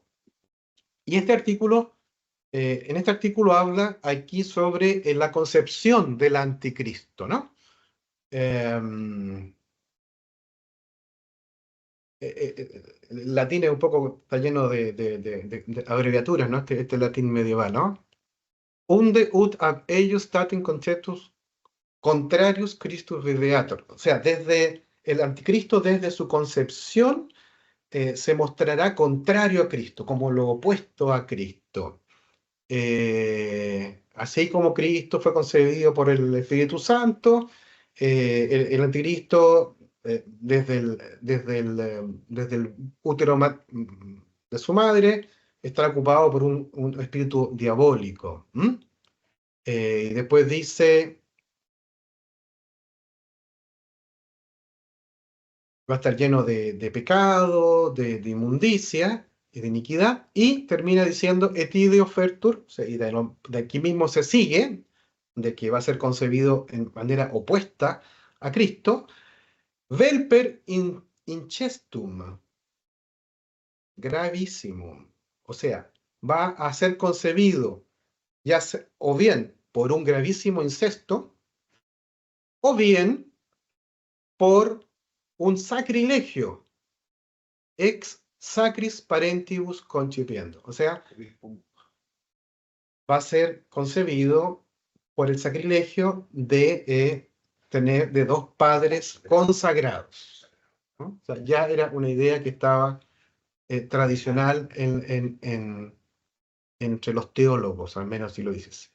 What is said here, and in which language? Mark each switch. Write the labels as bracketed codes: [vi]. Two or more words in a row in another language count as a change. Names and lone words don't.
[es] Y en este artículo habla aquí sobre la concepción del anticristo, ¿no? El latín es un poco, está lleno de abreviaturas, ¿no? Este latín medieval, ¿no? [la] Unde ut ab eius statim conceptus contrarius Christus videator. [es] O sea, desde el anticristo, desde su concepción, se mostrará contrario a Cristo, como lo opuesto a Cristo. Así como Cristo fue concebido por el Espíritu Santo, el anticristo, desde el útero de su madre, estar ocupado por un espíritu diabólico. Y después dice, va a estar lleno de pecado, de inmundicia y de iniquidad, y termina diciendo [la] etideo fertur, [es] o sea, y de aquí mismo se sigue, de que va a ser concebido en manera opuesta a Cristo, [la] velper incestum, [es] gravísimo, o sea, va a ser concebido o bien por un gravísimo incesto, o bien por un sacrilegio, [la] ex sacris parentibus concipiendo. [es] O sea, va a ser concebido por el sacrilegio de tener de dos padres consagrados, ¿no? O sea, ya era una idea que estaba tradicional entre los teólogos, al menos si lo dices.